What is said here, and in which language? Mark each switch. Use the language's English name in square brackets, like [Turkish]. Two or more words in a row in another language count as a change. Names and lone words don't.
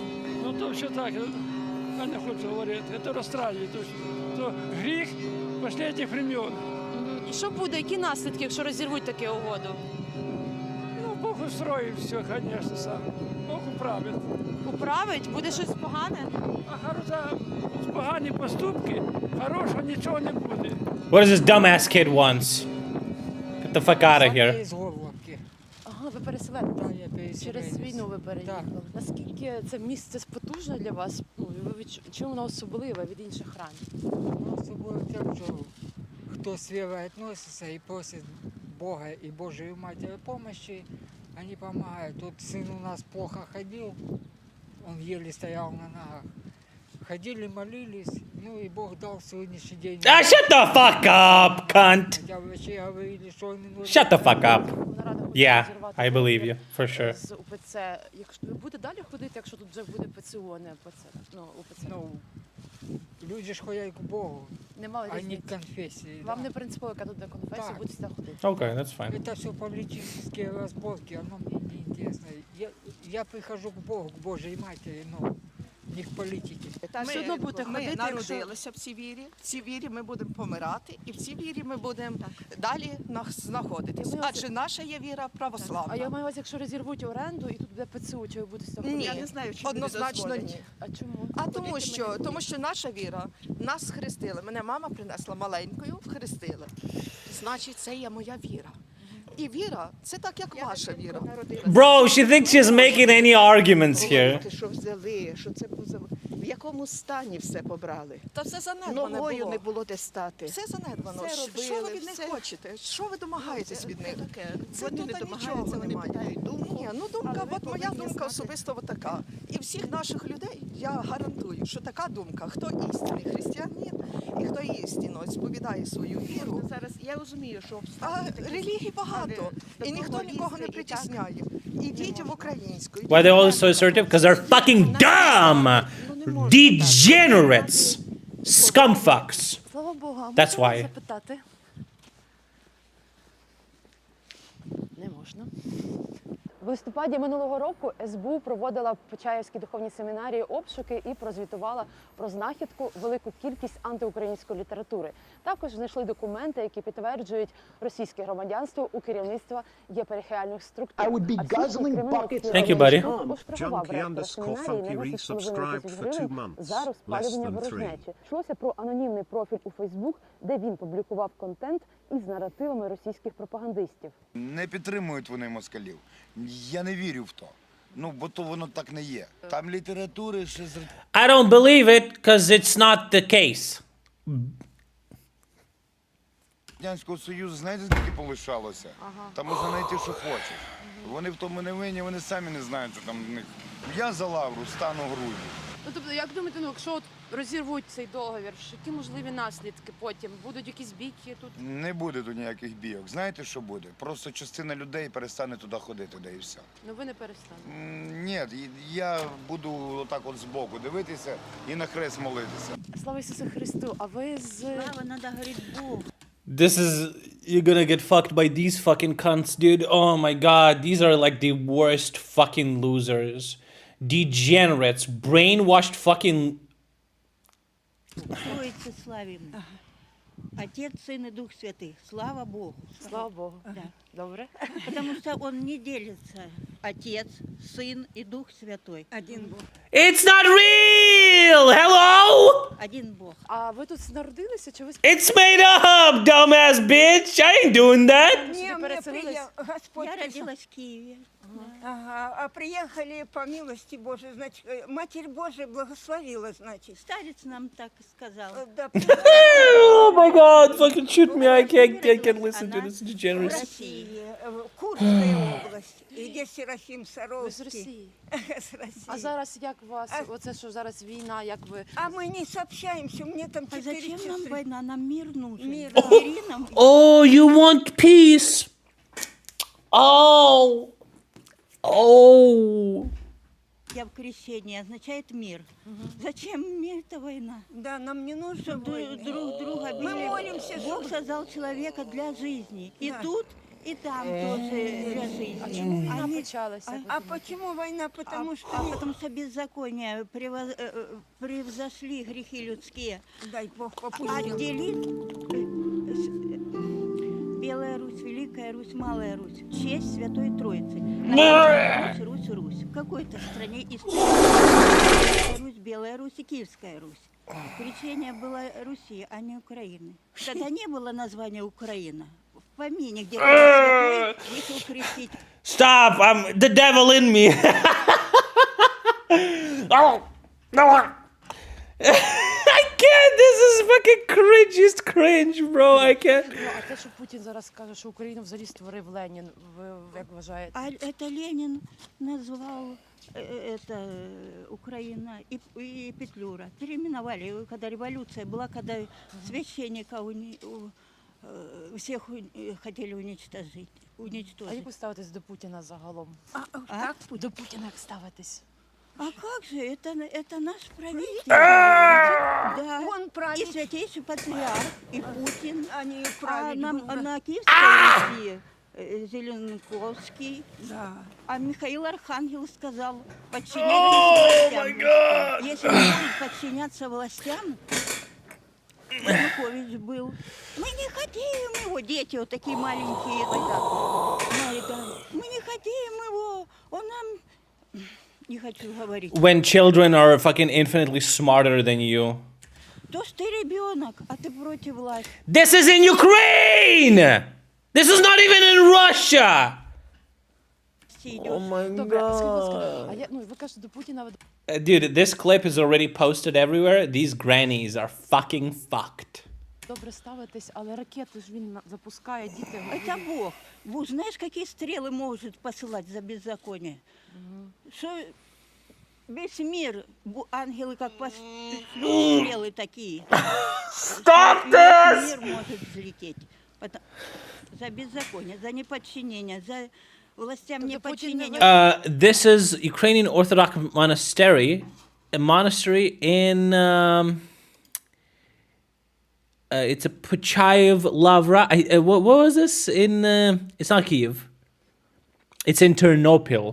[Ukrainian] Ну то все так, я не хочу говорити. Це розстраює, то гріх останніх времен. І що буде, які наслідки, якщо розірвуть таку угоду? Ну, Бог устроїв все, звісно, сам. Бог управить. Управить? Буде щось погане? А за погані поступки, хорошого нічого не буде. [English] What does this dumbass kid wants? Get the fuck out of here. [Ukrainian] З Горловки. Ага, ви переселенці. Так, я переселенець. Через війну ви переїхали. Наскільки це місце потужне для вас? Ну, і ви чим воно особливе від інших храмів? Ну, особливо тем, що хто з вірою відноситься і просить Бога і Божої Матері помощи, вони допомагають. [Russian] Тут сын у нас плохо ходил, он еле стоял на ногах. Ходили, молились, ну и Бог дал сегодняшний день. [English] Ah, shut the fuck up, cunt. [Russian] Хотя врачи говорили, что он не нужен. [English] Shut the fuck up. [Ukrainian] Нарада хоче [English] Yeah, [Ukrainian] розірвати [English] I believe [Ukrainian] договір [English] you, for sure. [Ukrainian] з УПЦ. Якщо ви будете далі ходити, якщо тут вже буде ПЦУ, а не УПЦ? Ну, УПЦ. Ну, люди ж ходять к Богу, Немало [Russian] а не [Ukrainian] різниці. [Russian] к конфессии. [Ukrainian] Вам [Russian] да. [Ukrainian] не принципово, яка тут де конфесія, Так. будете сюди ходити. [English] Okay, that's fine. [Russian] Это все политические разборки, оно мне не интересно. Я прихожу к Богу, к Божьей Матери, но не к политике. [Ukrainian] Все одно будете Ми ходити, якщо... народилися в цій вірі, в цій вірі ми будемо помирати, і в цій вірі ми будемо далі знаходитись. І ми Адже наша є віра православна. А я маю вас, якщо розірвуть оренду і тут буде ПЦУ, чи ви будете сюди ходити? Ні, однозначно ні. А чому? А тому що наша віра, нас хрестили. Мене мама принесла маленькою, хрестили. Значить, це є моя віра. І віра, це так, як ваша віра. [English] Bro, she thinks she's making any arguments here. [Ukrainian] Говорити, що взяли, що це в якому стані все побрали. Та все занедбане Ногою було. не було де стати. Все занедбано. Все Що ви робили, від них все. хочете? Що ви домагаєтесь від них? Це Вони тут не домагаються, нічого вони немає. питають думку. Ні, ну думка, Але ви от моя повинні думка знати. особисто така. І всіх наших людей я гарантую, що така думка, хто істинний християнин і хто істинно сповідає свою віру. Зараз я розумію, що А обставини такі, релігій багато, але і ніхто доброго нікого не вістя і так притісняє. Ідіть в українську. [English] Why are they all so assertive? Because they're fucking dumb! Degenerates! Scumfucks! [Ukrainian] Слава Богу, а [English] That's [Ukrainian] можна вас [English] why. [Ukrainian] запитати? Не можна. В листопаді минулого року СБУ проводила в Почаївській духовній семінарії обшуки і прозвітувала про знахідку велику кількість антиукраїнської літератури. Також знайшли документи, які підтверджують російське громадянство у керівництва єпархіальних структур. [English] Thank you, buddy. [Ukrainian] За розпалювання ворожнечі. Йшлося про анонімний профіль у Фейсбук, де він публікував контент із наративами російських пропагандистів. Не підтримують вони москалів. Я не вірю в то. Ну, бо то воно так не є. Там літератури ще з [English] I don't believe it because it's not the case. [Ukrainian] Радянського Союзу, знаєте, скільки полишалося? Там можна знайти, що хочеш. Вони в тому не винні, вони самі не знають, що там в них. Я за лавру стану грудью. Ну, тобто, як думаєте, ну, якщо от розірвуть цей договір, які можливі наслідки потім? Будуть якісь бійки тут? Не буде тут ніяких бійок. Знаєте, що буде? Просто частина людей перестане туди ходити, де і все. Ну, ви не перестанете. Ні, я буду отак от збоку дивитися і на хрест молитися. Слава Ісусу Христу, а ви з... [Russian] Слава, надо говорить Богу. [English] This is... You're gonna get fucked by these fucking cunts, dude. Oh my god, these are like the worst fucking losers. Degenerates, brainwashed fucking... [Russian] Троице славим. Отец, Сын и Дух Святый. Слава Богу. Слава Богу. Да. [Ukrainian] Добре. [Russian] Потому что Он не делится. Отец, Сын и Дух Святой. Один Бог. [English] It's not real! Hello? [Russian] Один Бог. [Ukrainian] А ви тут народилися, чи ви... [English] It's made up, dumbass bitch! I ain't doing that! [Ukrainian] Сюди переселились? [Russian] Господь Я родилась в Киеве. Ага, а приехали по милости Божией, значит, Матерь Божия благословила, значит. Старец нам так и сказал. Да, [English] Oh my god, fucking shoot me, I can't listen to this [Russian] в [English] degeneracy. [Russian] России, Курская область, и где Серафим [Ukrainian] Ви з [Russian] Саровский. [Ukrainian] Росії. [Russian] С России. [Ukrainian] А зараз як у вас, оце що зараз війна, як ви... [Russian] А мы не сообщаемся, мне там А 4 зачем нам сестры. война? Нам мир нужен. Мир. Бери нам. [English] Oh, you want peace? Oh! Oh! [Russian] Я в крещении означает мир. Зачем мир-то война? Да, нам не нужно Чтобы войны. друг друга Мы били. молимся, Бог чтобы... создал человека для жизни. И Да. тут И там тоже А разыскивали. [Ukrainian] чому війна [Russian] Они- [Ukrainian] почалася? [Russian] А почему война? Потому что... Потому что беззаконие превзошли грехи людские. Дай Бог попустил. Отделить Белая Русь, Великая Русь, Малая Русь. Честь Святой Троицы. Русь. В какой-то стране история. Русь, Белая Русь и Киевская Русь. Крещение было Руси, а не Украины. Тогда не было названия Украина. В помине, где Святой вышел крестить. [English] Stop! I'm the devil in me. Oh, no. I can't. This is fucking cringiest cringe, bro. I can't. [Ukrainian] Ну, а те, що Путін зараз каже, що Україну взагалі створив Ленін, ви як вважаєте? [Russian] А это Ленин назвал это Украина и Петлюра. Переименовали, когда революция была, когда священника всех хотели уничтожить. [Ukrainian] А як ви ставитесь до Путіна загалом? [Russian] Как? [Ukrainian] До Путіна як ставитесь? [Russian] А как же, это наш правитель. Да, Он правитель. и святейший патриарх, и Путин. Они А правильно. на Киевской Руси Зеленковский. Да. А Михаил Архангел сказал, подчиняйтесь властям. Если не будут подчиняться властям, Янукович был. Мы не хотим его, дети вот такие маленькие. Мы не хотим его, он нам... Не хочу говорить. [English] When children are fucking infinitely smarter than you. [Russian] То, что ты ребенок, а ты против власти. [English] This is in Ukraine! This is not even in Russia! Oh my [Ukrainian] Добре, а скажіть, будь ласка, [English] god. [Ukrainian] ви кажете, до Путіна ви [English] Dude, this clip is already posted everywhere. These grannies are fucking fucked. [Ukrainian] добре ставитесь, але ракети ж він запускає, діти... [Russian] Это Бог. Бог, знаешь, какие стрелы может посылать за беззаконие? Что весь мир, ангелы как пошлют стрелы такие. [English] Stop [Russian] Весь мир может взлететь. За беззаконие, за неподчинение, за властям неподчинение. [English] This is Ukrainian Orthodox monastery, a monastery in it's a Puchayev Lavra. What was this in? It's not Kiev. It's in Ternopil.